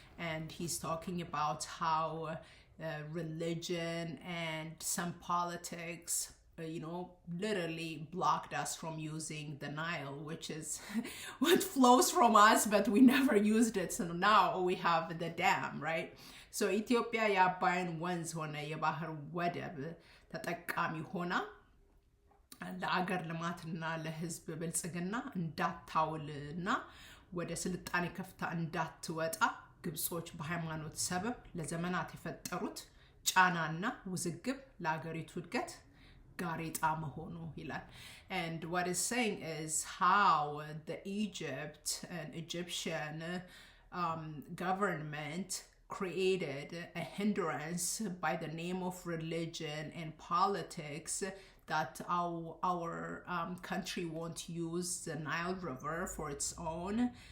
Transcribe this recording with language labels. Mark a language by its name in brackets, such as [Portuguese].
[English] And he's talking about how religion and some politics, you know, literally blocked us from using the Nile, which is what flows from us, but we never used it. So now we have the dam, right? [Amharic] So ኢትዮጵያ የአባይን ወንዝ ሆነ የባህር ወደብ ተጠቃሚ ሆና ለአገር ልማትና ለህዝብ ብልጽግና እንዳታውልና ወደ ስልጣኔ ከፍታ እንዳትወጣ ግብጾች በሃይማኖት ሰበብ ለዘመናት የፈጠሩት ጫናና ውዝግብ ለአገሪቱ እድገት ጋሬጣ መሆኑ ይላል. [English] And what it's saying is how the Egyptian government created a hindrance by the name of religion and politics that our country won't use the Nile River for its own.